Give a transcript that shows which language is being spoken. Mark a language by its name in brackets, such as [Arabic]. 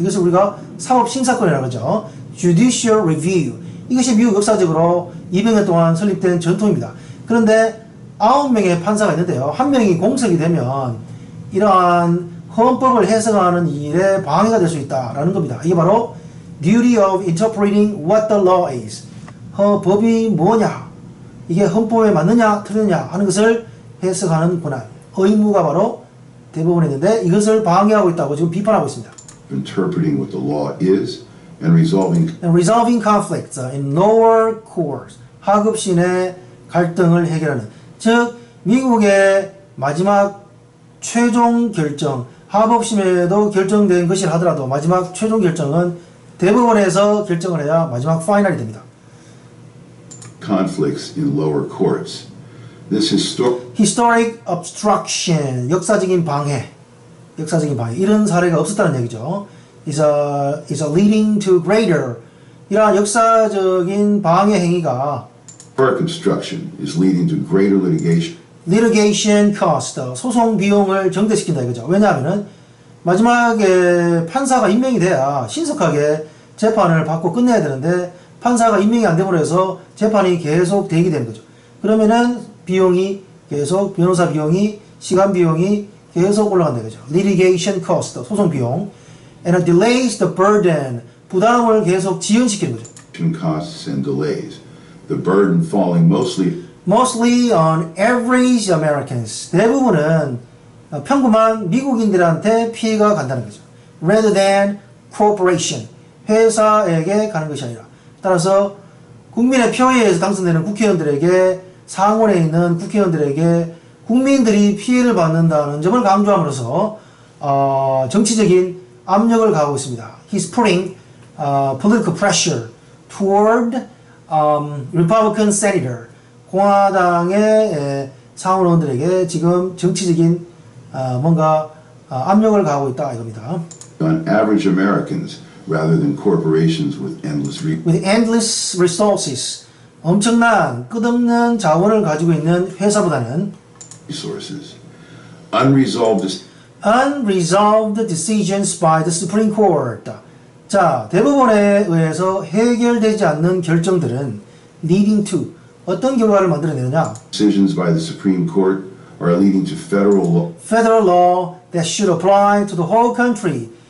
[Korean] 이것을 우리가 사법심사권이라고 하죠. [English] judicial review. [Korean] 이것이 미국 역사적으로 200년 동안 설립된 전통입니다. 그런데 9명의 판사가 있는데요. 한 명이 공석이 되면 이러한 헌법을 해석하는 일에 방해가 될 수 있다라는 겁니다. 이게 바로 [English] duty of interpreting what the law is. [Korean] 법이 뭐냐, 이게 헌법에 맞느냐 틀리느냐 하는 것을 해석하는 권한, 의무가 바로 대법원에 있는데 이것을 방해하고 있다고 지금 비판하고 있습니다. [English] interpreting what the law is and resolving conflicts in lower courts. [Korean] 하급신의 갈등을 해결하는. 즉 미국의 마지막 최종 결정, 하법심에도 결정된 것이라 하더라도 마지막 최종 결정은 대법원에서 결정을 해야 마지막 파이널이 됩니다. [English] conflicts in lower courts. This historic obstruction, [Korean] 역사적인 방해. 이런 사례가 없었다는 얘기죠. [English] is a leading to greater. [Korean] 이러한 역사적인 방해 행위가 [English] historic obstruction is leading to greater litigation cost, [Korean] 소송 비용을 증대시킨다 이거죠. 왜냐하면은 마지막에 판사가 임명이 돼야 신속하게 재판을 받고 끝내야 되는데 판사가 임명이 안 됨으로 해서 재판이 계속 대기되는 거죠. 그러면은 비용이 계속, 변호사 비용이, 시간 비용이 계속 올라간다 이거죠. [English] litigation cost, [Korean] 소송 비용. [English] and it delays the burden, [Korean] 부담을 계속 지연시키는 거죠. [English] costs and delays. The burden falling mostly on average Americans. [Korean] 대부분은 평범한 미국인들한테 피해가 간다는 거죠. [English] rather than corporation, [Korean] 회사에게 가는 것이 아니라. 따라서 국민의 표에 의해서 당선되는 국회의원들에게, 상원에 있는 국회의원들에게 국민들이 피해를 받는다는 점을 강조함으로써 정치적인 압력을 가하고 있습니다. [English] He's putting political pressure toward Republican senator. [Korean] 공화당의 상원의원들에게 지금 정치적인 뭔가 압력을 가하고 있다 이겁니다. [English] On average Americans rather than corporations with endless resources. [Korean] 엄청난 끝없는 자원을 가지고 있는 회사보다는 [English] resources. Unresolved decisions by the Supreme Court. [Korean] 자, 대법원에 의해서 해결되지 않는 결정들은 [English] leading to [Korean] 어떤 결과를 만들어내느냐? [English] Decisions by the Supreme Court are leading to federal law that should apply to the whole country.